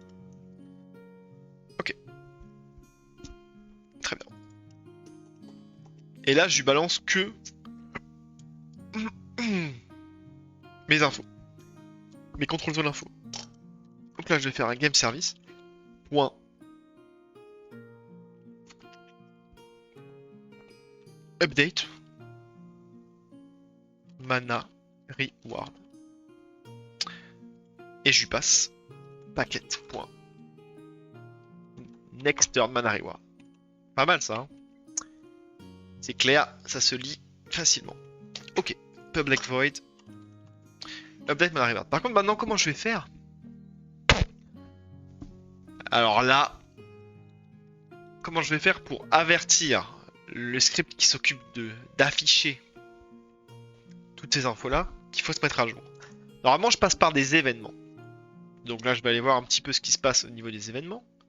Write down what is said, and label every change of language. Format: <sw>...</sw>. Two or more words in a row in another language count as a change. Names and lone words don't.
<fr>Ok. Très bien. Et là, je lui balance que Mes infos. Mes contrôles zone info. Donc là, je vais faire un</fr> <en>game service.</en> <fr>Point. Update.</fr> <en>Mana reward.</en> <fr>Et je lui passe packet. Point.</fr> <en>Next turn mana reward.</en> <fr>Pas mal ça. Hein, c'est clair, ça se lit facilement.</fr> <en>Ok. Public void. Update mana reward.</en> <fr>Par contre, maintenant, comment je vais faire? Alors là, comment je vais faire pour avertir le script qui s'occupe d'afficher toutes ces infos-là qu'il faut se mettre à jour. Normalement, je passe par des événements. Donc là, je vais aller voir un petit peu ce qui se passe au niveau des événements.</fr>